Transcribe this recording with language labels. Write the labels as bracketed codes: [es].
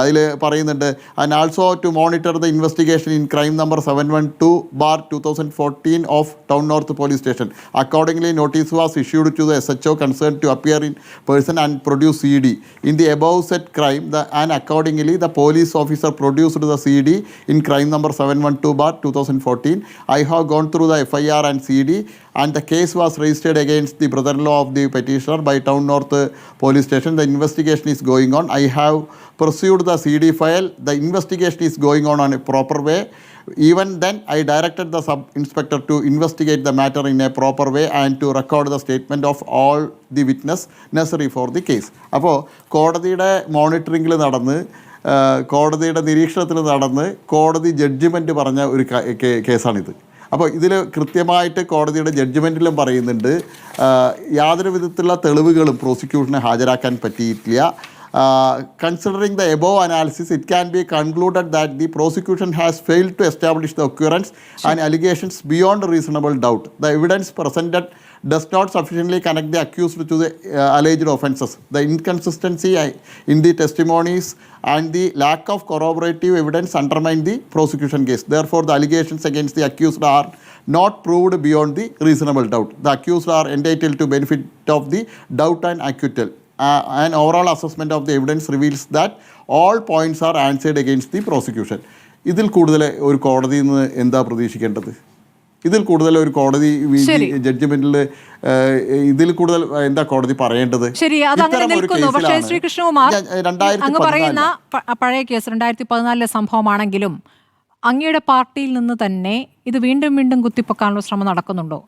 [ml] അതിൽ പറയുന്നുണ്ട്, [en] And also to monitor the investigation in crime number 712/2014 of town north police station. Accordingly notice was issued to the SHO concern to appear in person and produce CD in the above set crime and accordingly the police officer produced the CD in crime number 712/2014. I have gone through the FIR and CD and the case was registered against the brother-in-law of the petitioner by Town North Police Station. The investigation is going on. I have pursued the CD file. The investigation is going on a proper way. Even then, I directed the sub-inspector to investigate the matter in a proper way and to record the statement of all the witness necessary for the case. [ml] അപ്പോൾ കോടതിയുടെ മോണിറ്ററിങ്ങിൽ നടന്ന് കോടതിയുടെ നിരീക്ഷണത്തിൽ നടന്ന് കോടതി judgement പറഞ്ഞ ഒരു കേസാണിത്. അപ്പോൾ ഇതിൽ കൃത്യമായിട്ട് കോടതിയുടെ ജഡ്ജ്മെൻറ്റിലും പറയുന്നുണ്ട് യാതൊരു വിധത്തിലുള്ള തെളിവുകളും പ്രോസിക്യൂഷന് ഹാജരാക്കാൻ പറ്റിയിട്ടില്ല. [en] Considering the above analysis, it can be concluded that the prosecution has failed to establish the occurrence and allegations beyond reasonable doubt. The evidence presented does not sufficiently connect the accused to the alleged offences. The inconsistency in the testimonies and the lack of corroborative evidence undermine the prosecution case. Therefore, the allegations against the accused are not proved beyond the reasonable doubt. The accused are entitled to benefit of the doubt and acquittal. An overall assessment of the evidence reveals that all points are answered against the prosecution. [ml] ഇതിൽ കൂടുതൽ ഒരു കോടതിയിൽ നിന്ന് എന്താ പ്രതീക്ഷിക്കേണ്ടത്? ഇതിൽ കൂടുതൽ ഒരു കോടതി ജഡ്ജ്മെന്റിൽ ഇതിൽ കൂടുതൽ എന്താ കോടതി പറയേണ്ടത്? ശരി, അതങ്ങനെ നിൽക്കുന്നു. പക്ഷേ ശ്രീ കൃഷ്ണകുമാർ, അങ്ങ് പറയുന്ന പഴയ കേസ് 2014 സംഭവമാണെങ്കിലും അങ്ങയുടെ പാർട്ടിയിൽ നിന്ന് തന്നെ ഇത് വീണ്ടും വീണ്ടും കുത്തിപ്പൊക്കാനുള്ള ശ്രമം നടക്കുന്നുണ്ടോ?